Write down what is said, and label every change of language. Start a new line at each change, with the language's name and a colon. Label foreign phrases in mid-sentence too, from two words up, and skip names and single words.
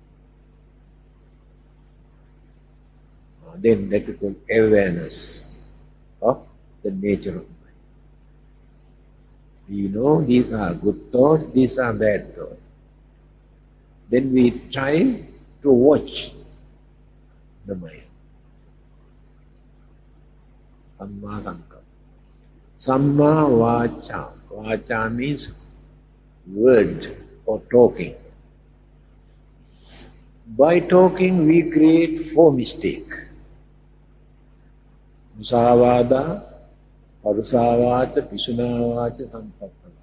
English: Then that is called awareness of the nature of mind. We know these are good thoughts, these are bad thoughts. Then we try to watch the mind.
Punjabi: Samma Sankappa. Samma Vacha.
English: Vacha means word or talking. By talking we create 4 mistakes.
Punjabi: Musavada, Parusavata, Pisunavata, Sampattavata.